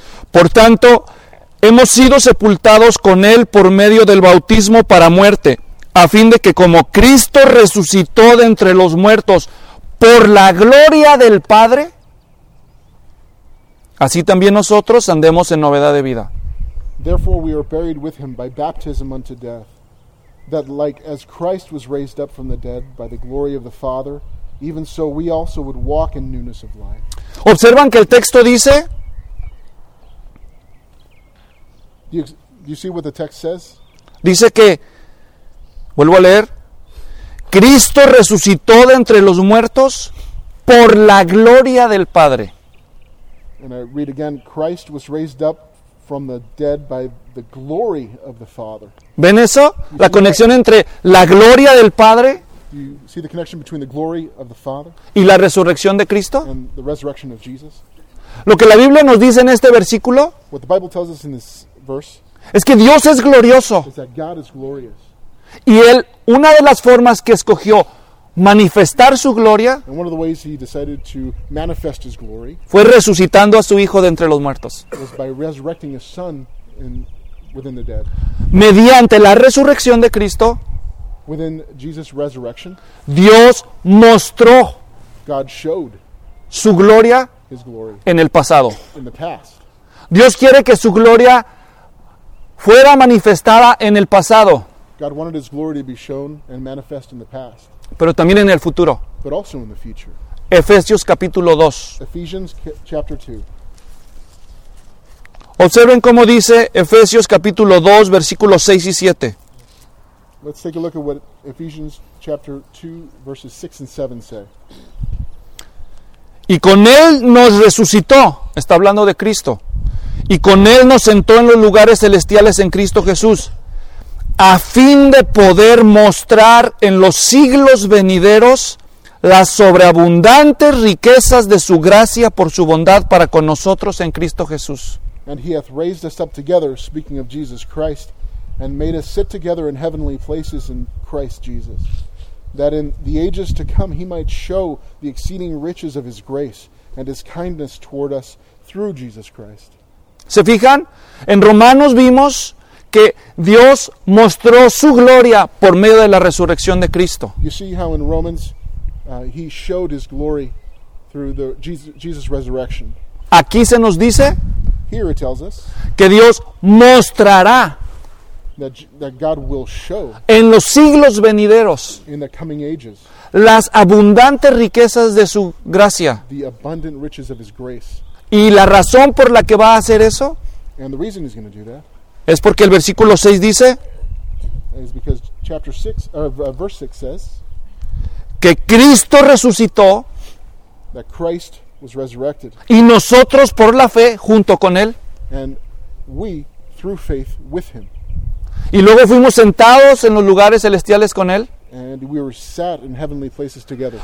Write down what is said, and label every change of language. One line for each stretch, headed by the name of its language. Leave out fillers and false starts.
Spanish: Por tanto, hemos sido sepultados con Él por medio del bautismo para muerte, a fin de que como Cristo resucitó de entre los muertos por la gloria del Padre, así también nosotros andemos en novedad de vida.
English: Therefore we are buried with Him by baptism unto death, that like as Christ was raised up from the dead by the glory of the Father, even so we also would walk in newness of life.
Spanish: Observan que el texto dice.
English: You see what the text says?
Spanish: Dice que, vuelvo a leer, Cristo resucitó de entre los muertos por la gloria del Padre.
English: And I read again, Christ was raised up from the dead by the glory of the Father.
Spanish: ¿Ven eso? La conexión entre la gloria del Padre.
English: Do you see the connection between the glory of the Father?
Spanish: Y la resurrección de Cristo.
English: And the resurrection of Jesus.
Spanish: Lo que la Biblia nos dice en este versículo.
English: What the Bible tells us in this verse.
Spanish: Es que Dios es glorioso.
English: Is that God is glorious.
Spanish: Y Él, una de las formas que escogió manifestar su gloria.
English: And one of the ways He decided to manifest His glory.
Spanish: Fue resucitando a su Hijo de entre los muertos.
English: Was by resurrecting His Son within the dead.
Spanish: Mediante la resurrección de Cristo.
English: Within Jesus' resurrection.
Spanish: Dios mostró.
English: God showed.
Spanish: Su gloria.
English: his glory.
Spanish: En el pasado.
English: In the past.
Spanish: Dios quiere que su gloria fuera manifestada en el pasado.
English: God wanted his glory to be shown and manifest in the past.
Spanish: Pero también en el futuro.
English: But also in the future.
Spanish: Efesios capítulo 2.
English: Ephesians chapter 2.
Spanish: Observen cómo dice Efesios capítulo 2, versículos 6 y 7.
English: Let's take a look at what Ephesians chapter 2, verses 6 and 7 say.
Spanish: Y con Él nos resucitó, está hablando de Cristo, y con Él nos sentó en los lugares celestiales en Cristo Jesús, a fin de poder mostrar en los siglos venideros las sobreabundantes riquezas de su gracia por su bondad para con nosotros en Cristo Jesús.
English: And he hath raised us up together, speaking of Jesus Christ, and made us sit together in heavenly places in Christ Jesus, that in the ages to come he might show the exceeding riches of his grace and his kindness toward us through Jesus Christ.
Spanish: ¿Se fijan? En Romanos vimos que Dios mostró su gloria por medio de la resurrección de Cristo.
English: You see how in Romans he showed his glory through the Jesus resurrection.
Spanish: Aquí se nos dice
English: here it tells us,
Spanish: que Dios mostrará
English: that God will show
Spanish: en los siglos venideros
English: in the coming ages,
Spanish: las abundantes riquezas de su gracia.
English: The abundant riches of his grace.
Spanish: Y la razón por la que va a hacer eso
English: and the reason he's going to do that,
Spanish: es porque el versículo 6 dice
English: is because chapter 6, or verse 6 says,
Spanish: que Cristo resucitó
English: that Christ was resurrected.
Spanish: Y nosotros por la fe junto con Él.
English: And we, through faith, with him.
Spanish: Y luego fuimos sentados en los lugares celestiales con Él.
English: And we were sat in heavenly places together.